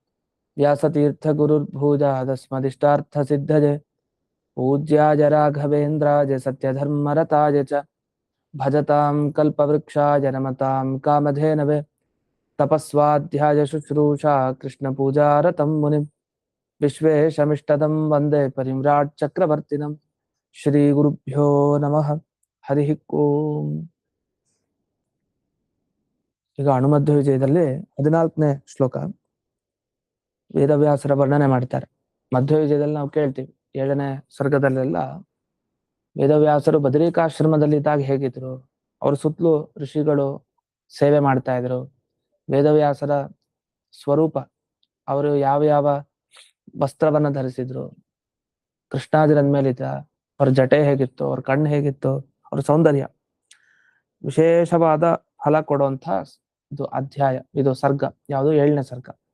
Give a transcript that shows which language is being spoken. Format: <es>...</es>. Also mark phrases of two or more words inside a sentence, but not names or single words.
<sa>व्यासतीर्थगुरुर्भूजादस्मदिष्टार्थसिद्धये पूज्याय राघवेन्द्राय सत्यधर्मरताय च भजतां कल्पवृक्षाय नमतां कामधेनवे तपस्वाध्याय शुश्रूषा कृष्णपूजारतं मुनिं विश्वेशमिष्टदं वन्दे परिम्राट् चक्रवर्तिनं श्रीगुरुभ्यो नमः हरिः ಓಂ.</sa> <kn>ಈಗ ಅಣುಮಧ್ಯ ವಿಜಯದಲ್ಲಿ 14ನೇ ಶ್ಲೋಕ ವೇದವ್ಯಾಸರ ವರ್ಣನೆ ಮಾಡ್ತಾರೆ. ಮಧ್ಯ ವಿಜಯದಲ್ಲಿ ನಾವು ಕೇಳ್ತೀವಿ 7ನೇ ಸರ್ಗದಲ್ಲೆಲ್ಲ ವೇದವ್ಯಾಸರು ಬದರಿಕಾಶ್ರಮದಲ್ಲಿ ಇದ್ದಾಗ ಹೇಗಿದ್ರು, ಅವ್ರ ಸುತ್ತಲೂ ಋಷಿಗಳು ಸೇವೆ ಮಾಡ್ತಾ ಇದ್ರು, ವೇದವ್ಯಾಸರ ಸ್ವರೂಪ, ಅವರು ಯಾವ ಯಾವ ವಸ್ತ್ರವನ್ನ ಧರಿಸಿದ್ರು, ಕೃಷ್ಣಾಜಿರನ್ ಮೇಲಿದ್ದ, ಅವ್ರ ಜಟೆ ಹೇಗಿತ್ತು, ಅವ್ರ ಕಣ್ಣು ಹೇಗಿತ್ತು, ಅವ್ರ ಸೌಂದರ್ಯ, ವಿಶೇಷವಾದ ಫಲ ಕೊಡುವಂಥ ಇದು ಅಧ್ಯಾಯ, ಇದು ಸರ್ಗ ಯಾವುದು 7ನೇ ಸರ್ಗ.</kn>